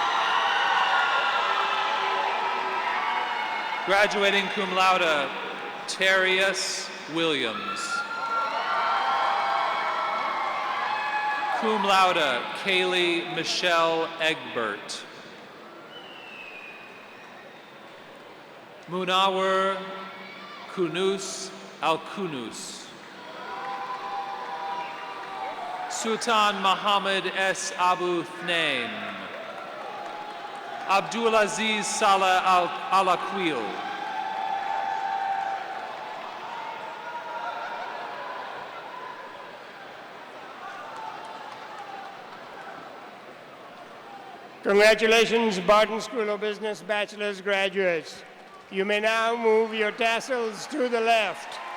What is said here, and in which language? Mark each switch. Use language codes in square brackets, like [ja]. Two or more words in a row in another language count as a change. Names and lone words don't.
[en] Graduating cum laude Terius Williams. Cum laude Kaylee Michelle Egbert. Munawar Kunus Al-Kunus. Sultan Muhammad S. Abu Thnain. Abdulaziz Salah Al-Aqil. Congratulations, Barton School of Business bachelor's graduates. You may now move your tassels to the left.